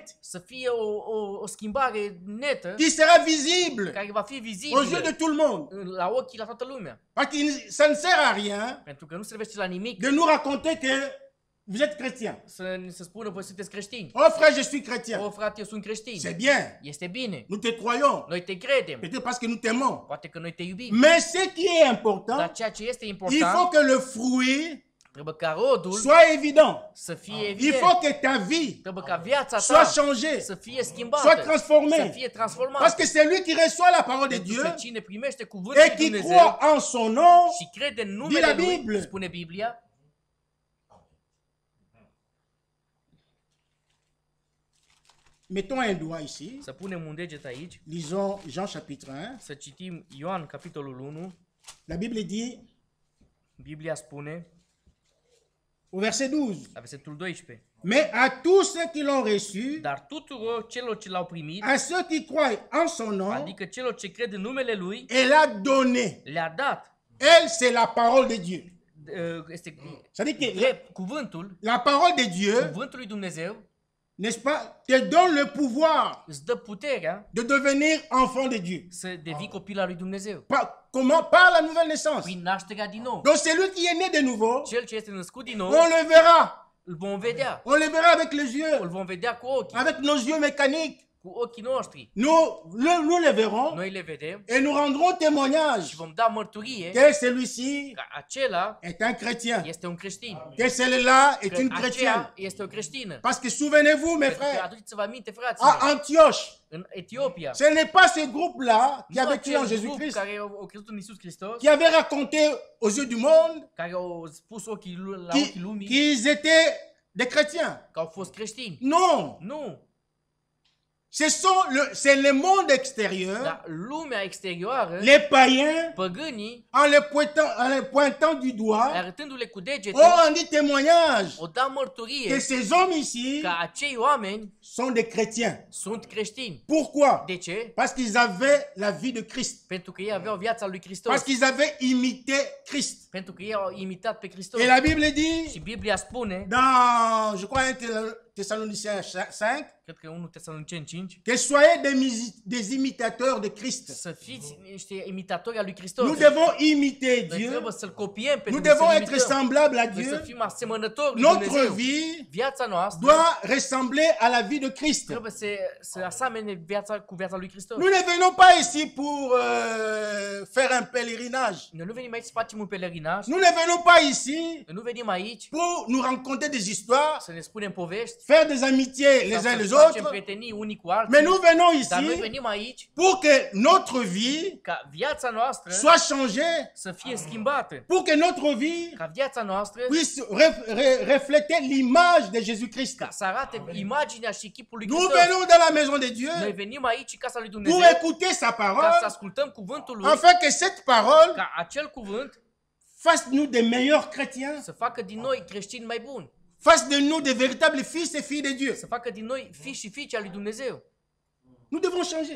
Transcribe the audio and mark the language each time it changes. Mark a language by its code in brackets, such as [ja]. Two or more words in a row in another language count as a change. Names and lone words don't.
[ro] Să fie o schimbare netă [fr] qui sera visible [ro] care va fi [fr] aux yeux [ro] vizibilă [fr] de tout le monde. [ro] la ochii la toată lumea. [fr] Parce que ça ne sert à rien [ro] Pentru că nu servește la nimic [fr] de nous raconter que vous êtes chrétien. [ro] să ni se spună voi sunteți creștini. [fr] Oh frère, je suis chrétien. [ro] O, frate, eu sunt creștin. [fr] C'est bien. [ro] Este bine. [fr] Nous te croyons. [ro] Noi te credem. [fr] Peut-être parce que nous t'aimons. [ro] Poate că noi te iubim. [fr] Mais ce qui est [ro] Dar [fr] important, [ro] ceea ce este [fr] il [ro] important, [fr] faut que le fruit [ro] trebuie ca rodul [fr] soit évident. [ro] să fie [fr] Il [ro] evident. [fr] faut que ta vie [ro] Trebuie ca viața [fr] soit [ro] ta [fr] changée, [ro] să fie schimbată, [fr] soit transformée. [ro] să fie transformată. [fr] Parce que c'est lui qui reçoit la parole de [ro] Pentru [fr] Dieu [ro] că cine primește cuvântul [fr] et [ro] lui [fr] qui [ro] Dumnezeu [fr] croit en son nom, [ro] și crede în [fr] Dit [ro] numele [fr] la [ro] lui, [fr] Bible. [ro] spune Biblia, [fr] mettons un doigt ici. [ro] să punem un deget aici, [fr] Lisons Jean chapitre 1. [ro] să citim Ioan capitolul 1, [fr] La Bible dit [ro] Biblia spune, [fr] au verset 12. [ro] la versetul 12, [fr] Mais à tous ceux qui l'ont reçu, [ro] dar tuturor celor ce l-au primit, [fr] à ceux qui croient en son nom, [ro] adică celor ce cred în numele lui, [fr] elle a donné. [ro] le-a dat. [fr] Elle, c'est la parole de Dieu. [ro] Este [fr] C'est-à-dire que [ro] drept, cuvântul, [fr] la parole de Dieu, [ro] cuvântul lui Dumnezeu, [fr] n'est-ce pas, te donne le pouvoir [ro] îți dă puterea [fr] de devenir enfant de Dieu. [ro] să devii copil al lui Dumnezeu. [fr] Comment? Par la nouvelle naissance. [ro] Prin nașterea din nou. [fr] Donc celui qui est né de nouveau, [ro] Cel ce este născut din nou, [fr] on le verra. [ro] îl vom vedea. [fr] On le verra avec les yeux, [ro] Îl vom vedea cu ochii, [fr] avec nos yeux mécaniques. [ro] cu ochii noștri. [fr] Nous le verrons [ro] Noi le vedem [fr] et nous rendrons témoignage [ro] și vom da mărturie [fr] que celui-ci [ro] că acela [fr] est un chrétien, [ro] este un creștin. [fr] que celle-là est [ro] Că [fr] une chrétienne. [ro] aceea este o creștină. [fr] Parce que souvenez-vous, mes [ro] Pentru că [fr] frères, [ro] aduceți-vă aminte, [fr] à [ro] fraților, [fr] Antioche, [ro] în Etiopia, [fr] ce n'est pas ce groupe-là qui [ro] nu [fr] avait cru en [ro] acel grup [fr] Jésus-Christ, [ro] care au crezut în Iisus Hristos, [fr] qui avait raconté aux yeux du monde [ro] care au spus la ochii lumii [fr] qu'ils étaient des chrétiens. [ro] că au fost creștini. [fr] Non, [ro] Nu, [fr] c'est le monde extérieur, [ro] dar lumea exterioară, [fr] les païens, [ro] păgânii, [fr] en les pointant du doigt, [ro] arătându-le cu degetul, [fr] ont rendu témoignage [ro] o da [fr] que [ro] mărturie [fr] ces hommes ici [ro] că acei oameni [fr] sont des chrétiens. [ro] sunt creștini. [fr] Pourquoi? [ro] De ce? [fr] Parce qu'ils avaient la vie de Christ. [ro] Pentru că ei aveau viața lui Hristos. [fr] Parce qu'ils avaient imité Christ. [ro] Pentru că ei au imitat pe Hristos. [fr] Et la Bible dit, [ro] Și Biblia spune, [fr] dans, je crois, 1 Thessaloniciens 5, [ro] cred că 1 Tesaloniceni 5, [fr] que soyez des imitateurs de Christ. [ro] să fiți niște imitatori al lui Hristos. [fr] Nous devons imiter [ro] Noi [fr] Dieu. [ro] trebuie să-L copiem pe [fr] Nous [ro] Dumnezeu, [fr] devons [ro] să-L [fr] être [ro] imităm. [fr] semblables à [ro] Noi să [fr] Dieu. [ro] fim asemănători lui [fr] Notre [ro] Dumnezeu. [fr] vie [ro] Viața noastră [fr] doit ressembler à la vie de Christ. [ro] trebuie să asamene viața cu viața lui Hristos. [fr] Nous ne venons pas ici pour faire un pèlerinage. [ro] Noi nu venim aici să facem un pelerinaj. [fr] Nous ne venons pas ici [ro] Noi nu venim aici [fr] pour nous raconter des histoires, [ro] să ne spunem povești, [fr] faire des amitiés les [ro] sau [fr] uns [ro] să [fr] les [ro] facem [fr] autres. [ro] prietenii unii cu alții. [fr] Mais nous venons [ro] Dar noi [fr] ici [ro] venim aici [fr] pour que notre vie [ro] ca viața noastră [fr] soit changée, [ro] să fie schimbată. [fr] pour que notre vie [ro] Ca viața noastră [fr] puisse refléter l'image de Jésus-Christ. [ro] ca să arate imaginea și chipul lui [fr] Nous [ro] Hristos. [fr] venons dans la maison de Dieu [ro] Noi venim aici în casa lui [fr] pour [ro] Dumnezeu [fr] écouter sa [ro] ca să [fr] parole, [ro] ascultăm cuvântul lui, [fr] afin que cette parole [ro] ca acel cuvânt [fr] fasse nous des meilleurs chrétiens, [ro] să facă din noi creștini mai buni, [fr] fasse de nous des véritables fils et filles de Dieu. [ro] să facă din noi fii și fiice al lui Dumnezeu. [fr] Nous devons changer.